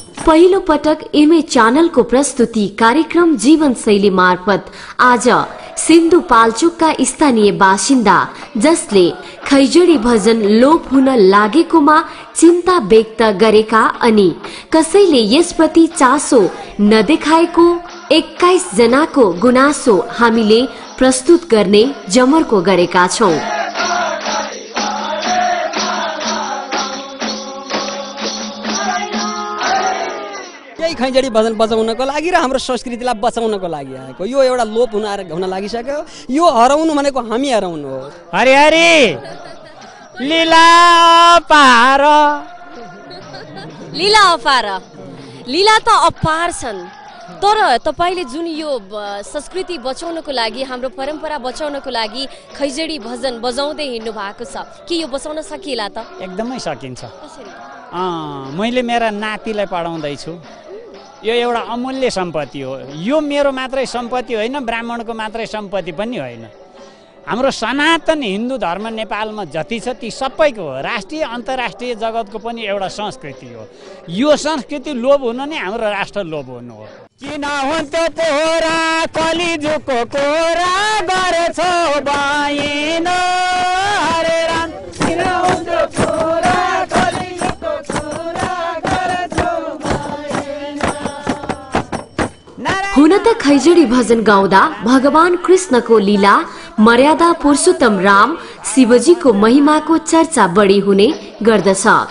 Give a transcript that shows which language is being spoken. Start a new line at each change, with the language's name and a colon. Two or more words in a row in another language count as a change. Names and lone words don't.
Nepali: पहिलो पटक एमए च्यानलको प्रस्तुति कार्यक्रम जीवनशैली मार्फत आज सिन्धुपाल्चोकका स्थानीय बासिन्दा जसले खैजडी भजन लोप हुन लागेकोमा चिन्ता व्यक्त गरेका अनि कसैले यसप्रति चासो नदेखाएको 21 जनाको गुनासो हामीले प्रस्तुत गर्ने जमर्को गरेका छौं। खैजडी भजन बजाउनको लागि र हाम्रो संस्कृतिलाई बचाउनको लागि आएको यो एउटा लोप हुन लागिसक्यो। यो हराउनु भनेको हामी हराउनु हो। हरि हरि लीला अपार लीला अपार लीला त अपार छन्, तर तपाईले जुन यो संस्कृति बचाउनको लागि हाम्रो परम्परा बचाउनको लागि खैजडी भजन बजाउँदै हिँड्नु भएको छ, के यो बचाउन सकिएला त? एकदमै सकिन्छ। मैले मेरा नातिलाई पढाउँदैछु। यो एउटा अमूल्य सम्पत्ति हो। यो मेरो मात्रै सम्पत्ति होइन, ब्राह्मणको मात्रै सम्पत्ति पनि होइन। हाम्रो सनातन हिन्दू धर्म नेपालमा जति छ ती सबैको हो। राष्ट्रिय अन्तर्राष्ट्रिय जगतको पनि एउटा संस्कृति हो। यो संस्कृति लोप हुनु नै हाम्रो राष्ट्र लोप हुनु हो। किन हुन्थ्यो पोरा कलिजुगको कोरा गरेछौ बाइन हरे राम, किन हुन्थ्यो पोरा कलिजुगको कोरा गरेछौ बाइन। हुन त खैजडी भजन गाउँदा भगवान कृष्णको लीला, मर्यादा पुरुषोत्तम राम, शिवजीको महिमाको चर्चा बढी हुने गर्दछ।